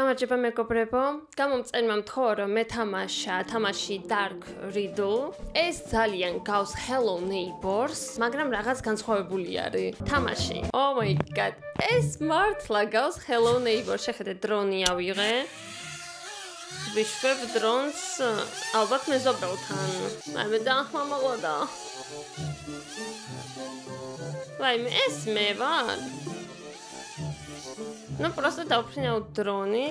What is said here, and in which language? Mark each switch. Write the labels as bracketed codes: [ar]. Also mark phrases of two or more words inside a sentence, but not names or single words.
[ka] გამარჯობა მეგობრებო. გამომწერმა მთხოვა რომ მეთამაშა თამაში Dark Riddle. ეს ძალიან გავს Hello Neighbors, მაგრამ რაღაც განსხვავებული არის თამაში. [en] Oh my god. [ka] ეს მართლა გავს Hello Neighbors. შეხედე დრონი ავიღე. ვიშვებ დრონს ალბათ მეზობელთან. მე დაახმამაღლა. ვაიმე ეს მე ვარ. [ru] Ну просто [ka] დავფრინავ დრონით.